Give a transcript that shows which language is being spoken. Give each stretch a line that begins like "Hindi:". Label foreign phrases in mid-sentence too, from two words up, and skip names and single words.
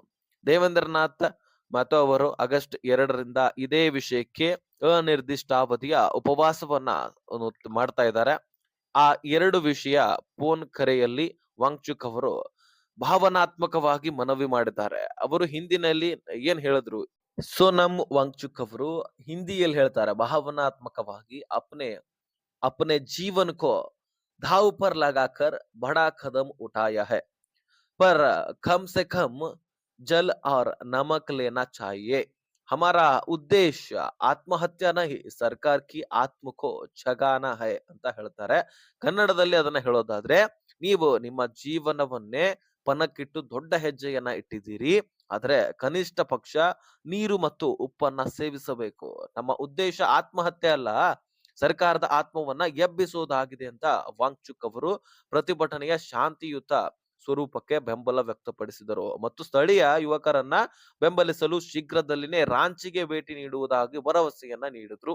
Kannada: ದೇವೇಂದ್ರನಾಥ್ ಮಥೋ ಅವರು ಆಗಸ್ಟ್ 2ರಿಂದ ಇದೇ ವಿಷಯಕ್ಕೆ ಅನಿರ್ದಿಷ್ಟಾವಧಿಯ ಉಪವಾಸವನ್ನ ಮಾಡ್ತಾ ಇದ್ದಾರೆ. ಆ 2 ವಿಷಯ ಫೋನ್ ಕರೆಯಲ್ಲಿ ವಾಂಗ್ಚುಕ್ ಅವರು ಭಾವನಾತ್ಮಕವಾಗಿ ಮನವಿ ಮಾಡಿದ್ದಾರೆ. ಅವರು ಹಿಂದಿನಲ್ಲಿ ಏನ್ ಹೇಳಿದ್ರು? ಸೋನಂ ವಾಂಗ್ಚುಕ್ ಅವರು ಹಿಂದಿಯಲ್ಲಿ ಹೇಳ್ತಾರೆ ಭಾವನಾತ್ಮಕವಾಗಿ,
Hindi: ಅಪ್ನೆ अपने जीवन को दांव पर लगाकर बड़ा कदम उठाया है, पर कम से कम जल और नमक लेना चाहिए. हमारा उद्देश्य आत्महत्या नहीं, सरकार की आत्मा को जगाना है
Kannada: ಅಂತ ಹೇಳ್ತಾರೆ. ಕನ್ನಡದಲ್ಲಿ ಅದನ್ನ ಹೇಳೋದಾದ್ರೆ, ನೀವು ನಿಮ್ಮ ಜೀವನವನ್ನೇ ಪಣಕ್ಕಿಟ್ಟು ದೊಡ್ಡ ಹೆಜ್ಜೆಯನ್ನ ಇಟ್ಟಿದ್ದೀರಿ, ಆದ್ರೆ ಕನಿಷ್ಠ ಪಕ್ಷ ನೀರು ಮತ್ತು ಉಪ್ಪನ್ನ ಸೇವಿಸಬೇಕು. ನಮ್ಮ ಉದ್ದೇಶ ಆತ್ಮಹತ್ಯೆ ಅಲ್ಲ, ಸರ್ಕಾರದ ಆತ್ಮವನ್ನ ಎಬ್ಬಿಸುವುದಾಗಿದೆ ಅಂತ ವಾಂಗ್ಚುಕ್ ಅವರು ಪ್ರತಿಭಟನೆಯ ಶಾಂತಿಯುತ ಸ್ವರೂಪಕ್ಕೆ ಬೆಂಬಲ ವ್ಯಕ್ತಪಡಿಸಿದರು ಮತ್ತು ಸ್ಥಳೀಯ ಯುವಕರನ್ನ ಬೆಂಬಲಿಸಲು ಶೀಘ್ರದಲ್ಲಿನೇ ರಾಂಚಿಗೆ ಭೇಟಿ ನೀಡುವುದಾಗಿ ಭರವಸೆಯನ್ನ ನೀಡಿದ್ರು.